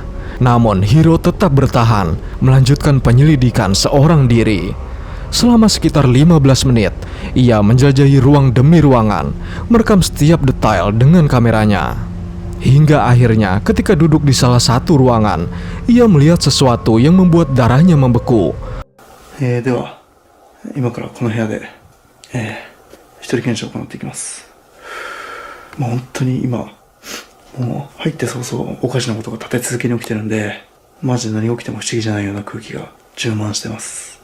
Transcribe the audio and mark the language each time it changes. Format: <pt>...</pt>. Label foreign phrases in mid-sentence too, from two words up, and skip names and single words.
<id>Namun Hiro tetap bertahan, melanjutkan penyelidikan seorang diri. Selama sekitar 15 menit, ia menjelajahi ruang demi ruangan, merekam setiap detail dengan kameranya. Hingga akhirnya ketika duduk di salah satu ruangan, ia melihat sesuatu yang membuat darahnya membeku.</id> <ja>では、今からこの部屋で、一人検証を行っていきます。もう本当に今、もう入って早々おかしなことが立て続けに起きてるんで、マジで何が起きても不思議じゃないような空気が充満してます。</ja>